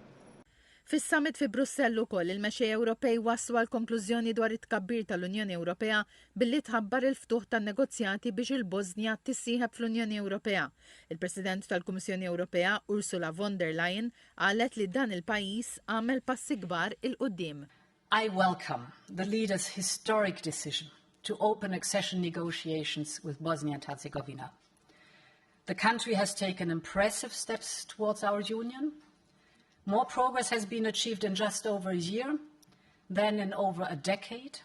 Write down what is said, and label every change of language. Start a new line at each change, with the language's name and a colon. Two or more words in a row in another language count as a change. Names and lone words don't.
Maltese: Fis-summit fi Brussell ukoll il-mexxej Ewropej waslu għal konklużjoni dwar it-tkabbir tal-Unjoni Ewropea billi tħabbar il-ftuħ tan-negozjati biex il-Bosnja tissieħeb fl-Unjoni Ewropea. Il-President tal-Kummissjoni Ewropea Ursula von der Leyen qalet li dan il-pajjiż għamel passi kbar il-qudiem.
English: I welcome the leaders' historic decision to open accession negotiations with Bosnia and Herzegovina. The country has taken impressive steps towards our union. More progress has been achieved in just over a year than in over a decade.